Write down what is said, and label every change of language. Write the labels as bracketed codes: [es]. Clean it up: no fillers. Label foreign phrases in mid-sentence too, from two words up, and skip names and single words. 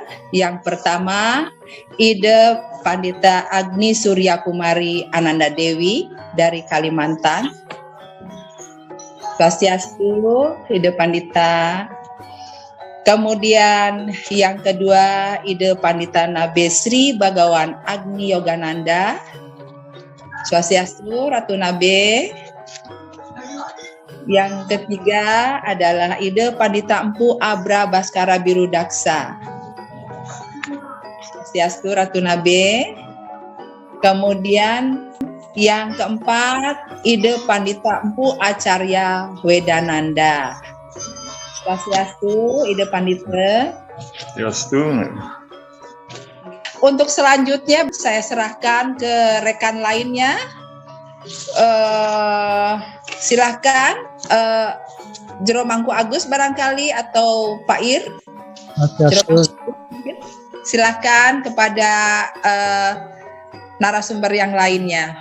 [id] Yang pertama, Ide Pandita Agni Surya Kumari Ananda Dewi dari Kalimantan. Swastiastu, Ide Pandita. Kemudian yang kedua, Ide Pandita Nabe Sri Bagawan Agni Yogananda. Swastiastu, Ratu Nabe. Yang ketiga adalah Ide Pandita Empu Abra Baskara Biru Daksa. Swastiastu, Ratu Nabe. Kemudian yang keempat, Ide Pandita Empu Acarya Wedananda. Swastiastu, Ide Pandita. Swastiastu. Untuk selanjutnya saya serahkan ke rekan lainnya. Silahkan Jero Mangku Agus barangkali atau Pak Ir. Silahkan kepada narasumber yang lainnya.